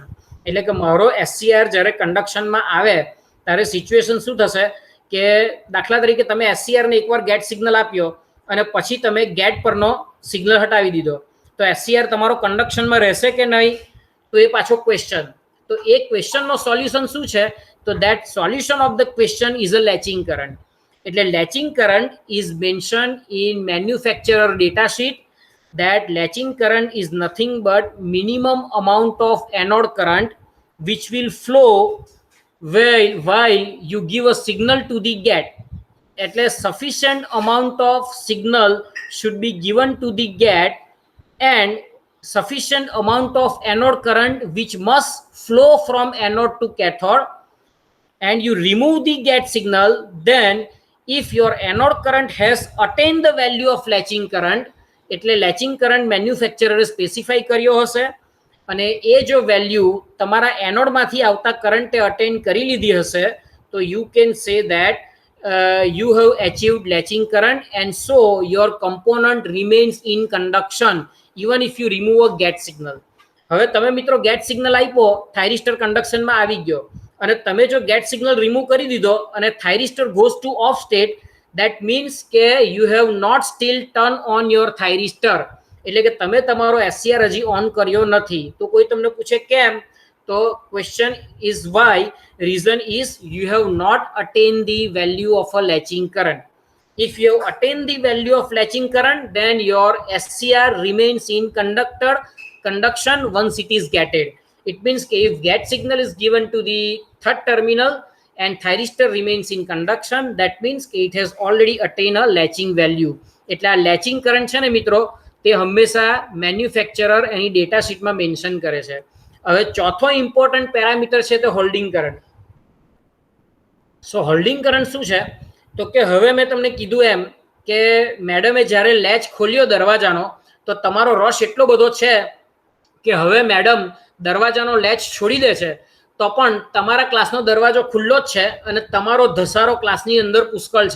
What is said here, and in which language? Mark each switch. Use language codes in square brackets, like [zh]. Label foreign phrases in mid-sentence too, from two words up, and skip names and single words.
[gu] એટલે કે મારો SCR જ્યારે કન્ડક્શનમાં આવે ત્યારે સિચ્યુએશન શું થશે કે દાખલા તરીકે તમે SCR ને એકવાર [en] gate signal [gu] આપ્યો અને પછી તમે ગેટ પરનો સિગ્નલ હટાવી દીધો, તો SCR તમારો કન્ડક્શનમાં રહેશે કે નહીં, તો એ પાછો ક્વેશ્ચન. તો એ ક્વેશ્ચનનો સોલ્યુશન શું છે તો [en] that solution of the question is a latching current. એટલે latching current is mention in manufacturer data sheet. that latching current is nothing but minimum amount of anode current which will flow while you give a signal to the gate. એટલે sufficient amount of signal should be given to the gate and sufficient amount of anode current which must flow from anode to cathode, and you remove the gate signal. Then if your anode current has attained the value of latching current, [gu] એટલે લેચિંગ કરંટ મેન્યુફેક્ચરરે સ્પેસિફાઈ કર્યો હશે અને એ જો વેલ્યુ તમારા એનોડમાંથી આવતા કરંટે અટેન કરી લીધી હશે, તો [en] you can say that you have achieved latching current and so your component remains in conduction even if you remove a gate signal. [gu] હવે તમે મિત્રો [en] gate signal [gu] આપ્યો, થાઇરિસ્ટર કન્ડક્શનમાં આવી ગયો, અને તમે જો [en] gate signal remove [gu] કરી દીધો અને [en] thyristor goes to off state, that means કે you have not still turn on your thyristor. [gu] એટલે કે તમે તમારો SCR હજી ઓન કર્યો નથી. તો કોઈ તમને પૂછે કેમ, તો [en] question is why, reason is you have not attained the value of a latching current. If you have attained the value of latching current, then your SCR remains in conduction once it is gated. It means that if gate signal is given to the third terminal and thyristor remains in conduction, that means it has already attained a latching value. [gu] એટલે આ [en] latching current [gu] છે ને મિત્રો, તે હંમેશા મેન્યુફેક્ચરર એની [en] data sheetમાં [gu] મેન્શન કરે છે. હવે ચોથો [en] important parameter [gu] છે તે [en] holding current. so holding current [gu] શું છે તો કે હવે મેં તમને કીધું એમ કે મેડમે જ્યારે લેચ ખોલ્યો દરવાજાનો, તો તમારો રસ એટલો બધો છે કે હવે મેડમ દરવાજાનો લેચ છોડી દે છે, તો પણ તમારા ક્લાસનો દરવાજો ખુલ્લો જ છે અને તમારો ધસારો ક્લાસની અંદર પુષ્કળ છે.